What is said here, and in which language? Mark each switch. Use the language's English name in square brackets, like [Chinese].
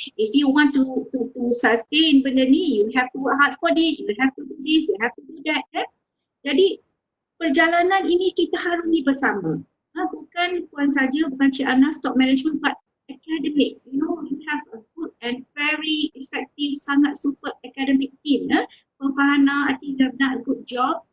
[English] If you want to sustain [Malay] benda ni, [English] you have to work hard for it, you have to do this, you have to do that. [Malay] Jadi perjalanan ini kita harungi bersama. Bukan Puan saja, bukan Cik Anas, top management, [English] but academic. You know, you have a good and very effective, sangat super academic team. Puan Farhana, I think you have done a good job.